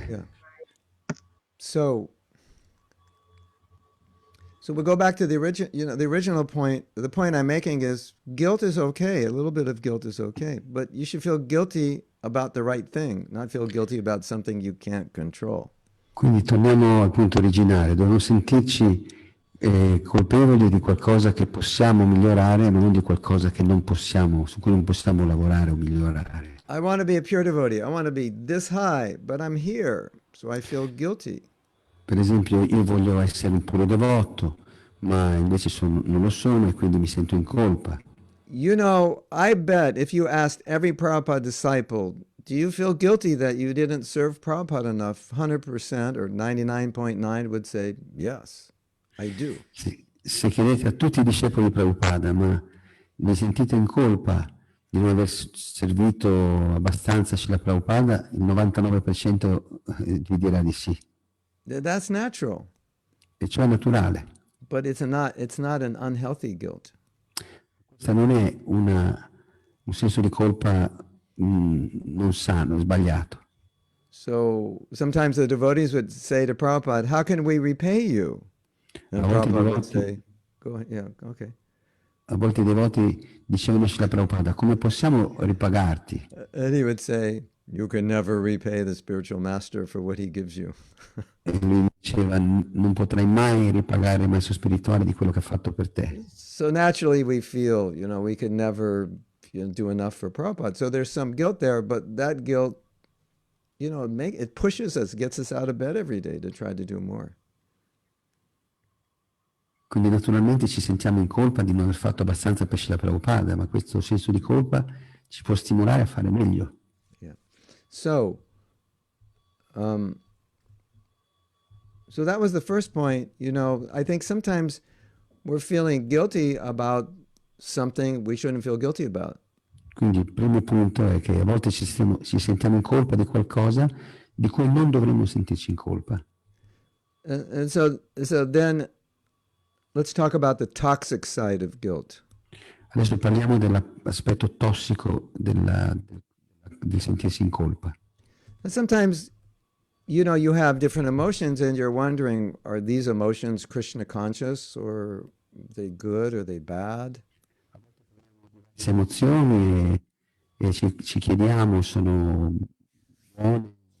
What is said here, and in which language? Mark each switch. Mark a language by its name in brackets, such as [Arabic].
[English] Yeah. So we go back to the original point. The point I'm making is guilt is okay. A little bit of guilt is okay, but you should feel guilty about the right thing, not feel guilty about something you can't control. [Italian] Quindi torniamo al punto originale, dobbiamo sentirci colpevoli di qualcosa che possiamo migliorare, non di qualcosa che non possiamo, su cui non possiamo lavorare o migliorare. [English] I want to be a pure devotee. I want to be this high, but I'm here, so I feel guilty. [Italian] Per esempio, io voglio essere un puro devoto, ma invece non lo sono e quindi mi sento in colpa. [English] You know, I bet if you asked every Prabhupada disciple, do you feel guilty that you didn't serve Prabhupada enough? 100% or 99.9 would say, yes, I do. [Italian] Se chiedete a tutti i discepoli di Prabhupada, ma vi sentite in colpa di non aver servito abbastanza Srila Prabhupada, il 99% vi dirà di sì. [English] That's natural, [Italian] e ciò è naturale. [English] but it's not an unhealthy guilt. [Italian] Questo non è un senso di colpa non sano, sbagliato. [English] So sometimes the devotees would say to Prabhupada, "How can we repay you?" [Italian] A [English] And [Italian] volte i [English] Prabhupada would [Italian] devoti, [English] say, "Go ahead, yeah, okay." [Italian] a volte i devoti dicevano a Prabhupada, come possiamo ripagarti? [English] And he would say, "You can never repay the spiritual master for what he gives you." [Italian] E lui diceva, non potrai mai ripagare il maestro spirituale di quello che ha fatto per te. [English] So naturally we feel, we could never, do enough for Prabhupada. So there's some guilt there, but that guilt, it pushes us, gets us out of bed every day to try to do more. [Italian] Quindi naturalmente ci sentiamo in colpa di non aver fatto abbastanza per Srila Prabhupada, ma questo senso di colpa ci può stimolare a fare meglio. [English] Yeah. So, um, so that was the first point. I think sometimes we're feeling guilty about something we shouldn't feel guilty about. [Italian] Quindi il primo punto è che a volte ci sentiamo in colpa di qualcosa di cui non dovremmo sentirci in colpa. [English] And so then let's talk about the toxic side of guilt. [Italian] Adesso parliamo dell'aspetto tossico di sentirsi in colpa. [English] And sometimes, you have different emotions and you're wondering, are these emotions Krishna conscious, or are they good, or are they bad? [Italian] Queste emozioni e ci chiediamo sono buone,